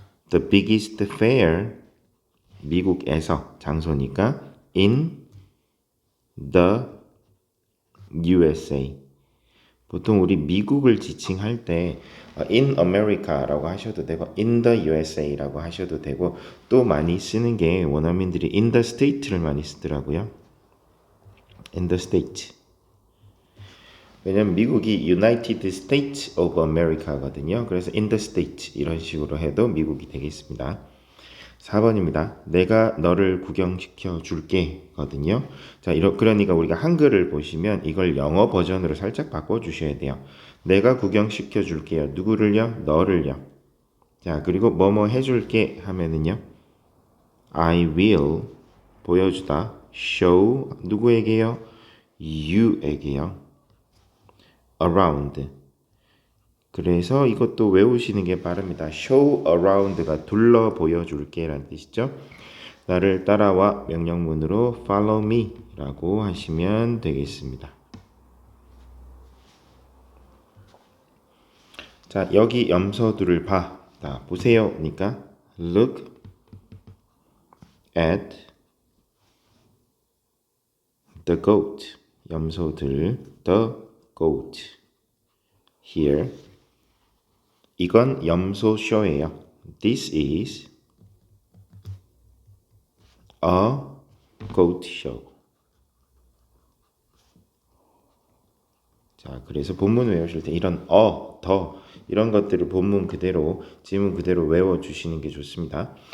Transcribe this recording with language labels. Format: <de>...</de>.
<en>The biggest fair</en> <ko>미국에서 장소니까</ko> <en>in the USA</en> <ko>보통 우리 미국을 지칭할 때</ko> <en>in America</en> <ko>라고 하셔도 되고 in the USA라고 하셔도 되고 또 많이 쓰는 게 원어민들이</ko> <en>in the state</en> <ko>를 많이 쓰더라고요.</ko> <en>in the state</en> <ko>왜냐면 미국이 United States of America거든요. 그래서</ko> <en>in the state</en> <ko>이런 식으로 해도 미국이 되겠습니다. 4번입니다. 내가 너를 구경시켜 줄게 거든요. 자, 그러니까 우리가 한글을 보시면 이걸 영어 버전으로 살짝 바꿔주셔야 돼요. 내가 구경시켜 줄게요. 누구를요? 너를요. 자, 그리고 뭐뭐 해줄게 하면은요.</ko> <en>I will</en> <ko>보여주다.</ko> <en>show</en> <ko>누구에게요? you에게요. around 그래서 이것도 외우시는 게 빠릅니다. show around가 둘러 보여줄게 라는 뜻이죠. 나를 따라와 명령문으로</ko> <en>follow me</en> <ko>라고 하시면 되겠습니다. 자, 여기 염소들을 봐. 자, 보세요. 그러니까</ko> <en>look at the goat.</en> <ko>염소들 the goat. here 이건 염소 쇼예요.</ko> <en>This is a goat show.</en> <ko>자, 그래서 본문 외우실 때 이런 더 이런 것들을 본문 그대로 지문 그대로 외워주시는 게 좋습니다.</ko>